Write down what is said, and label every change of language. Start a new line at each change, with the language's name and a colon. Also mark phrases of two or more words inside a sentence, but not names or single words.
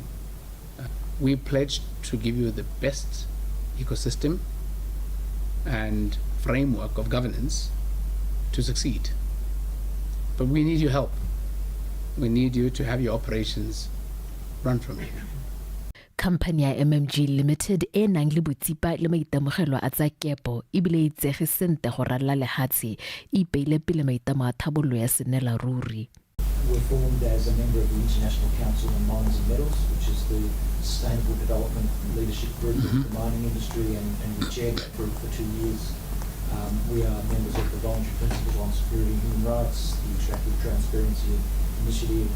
English: We pledge to give you the best ecosystem and framework of governance to succeed. But we need your help. We need you to have your operations run from here.
Tswana: Company ya MMG Limited e nang le botsipa le maitemogelo a tsa kepo ebile e itsege sente go ralla lehatshe e ipeile pele maitamo a thabololo ya senela ruri.
English: We're formed as a member of the International Council on Mines and Metals, which is the sustainable development leadership group of the mining industry, and we chaired that group for 2 years. We are members of the Voluntary Principles on Security and Human Rights, the Extractive Transparency Initiative.